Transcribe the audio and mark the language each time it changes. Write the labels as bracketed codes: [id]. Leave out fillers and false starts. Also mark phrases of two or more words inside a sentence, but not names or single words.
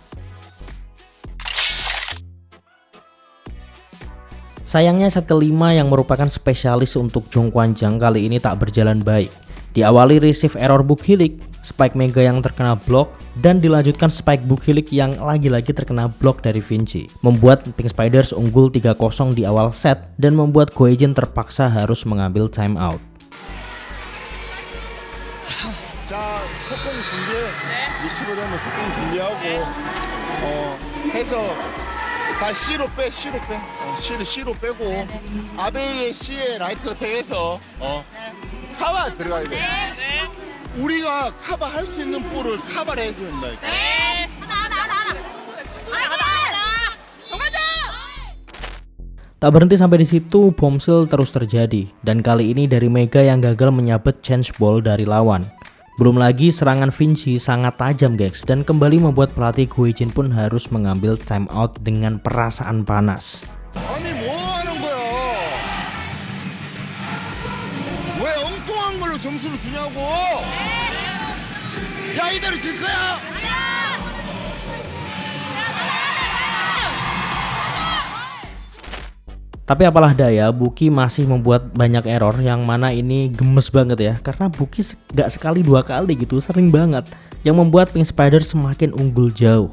[id] Sayangnya set kelima yang merupakan spesialis untuk Jung Kwanjang kali ini tak berjalan baik. Diawali [en] receive error [id] Bukhilik, spike Mega yang terkena blok, dan dilanjutkan spike Bukhilik yang lagi-lagi terkena blok dari Vinci. Membuat Pink Spiders unggul 3-0 di awal set dan membuat Go Hae-jin terpaksa harus mengambil timeout. [ko] 자, 속공 준비해. 리시버 되면 속공 준비하고 해서 다 C로 빼. C로 빼고 아베이의 C에 라이트 어택해서 카바 들어가야 돼. 우리가 카바 할 수 있는 볼을 카바를 해줘야 된다니까. [id] Tak berhenti sampai di situ, bombshell terus terjadi dan kali ini dari Mega yang gagal menyabet [en] change ball [id] dari lawan. Belum lagi serangan Vinci sangat tajam, guys, dan kembali membuat pelatih Go Hae-jin pun harus mengambil timeout dengan perasaan panas. [ko] 아니 뭐 하는 거야? 왜 엉뚱한 걸로 점수를 주냐고? 야 이대로 질 거야? [id] Tapi apalah daya, Buki masih membuat banyak error yang mana ini gemes banget ya. Karena Buki gak sekali 2 kali gitu, sering banget. Yang membuat Pink Spiders semakin unggul jauh.